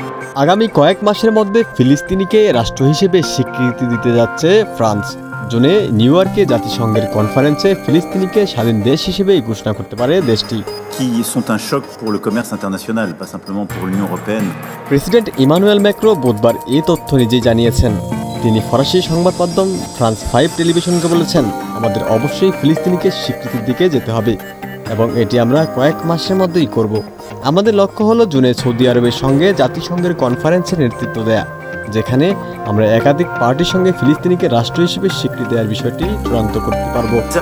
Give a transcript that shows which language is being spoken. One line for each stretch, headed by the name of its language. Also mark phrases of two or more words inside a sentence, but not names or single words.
Bangla: আগামী কয়েক মাসের মধ্যে ফিলিস্তিনিকে রাষ্ট্র হিসেবে স্বীকৃতি দিতে যাচ্ছে ফ্রান্স। জুনে নিউ ইয়র্কে জাতিসংঘের কনফারেন্সে ফিলিস্তিনিকে স্বাধীন দেশ হিসেবে ঘোষণা করতে পারে দেশটি।
French: Qui sont un choc pour le commerce international, pas simplement pour l'Union européenne.
Bangla: প্রেসিডেন্ট ইমানুয়েল ম্যাক্রো বুধবার এই তথ্য নিজেই জানিয়েছেন। তিনি ফরাসি সংবাদ মাধ্যম ফ্রান্স 5 টেলিভিশনকে বলেছেন, আমাদের অবশ্যই ফিলিস্তিনিকে স্বীকৃতির দিকে যেতে হবে এবং এটি আমরা কয়েক মাসের মধ্যেই করব। আমাদের লক্ষ্য হলো জুনে সৌদি আরবের সঙ্গে জাতিসংঘের কনফারেন্সের নেতৃত্ব দেয়া, যেখানে আমরা একাধিক পার্টির সঙ্গে ফিলিস্তিনিকে রাষ্ট্র হিসেবে স্বীকৃতি দেওয়ার বিষয়টি চূড়ান্ত করতে পারব।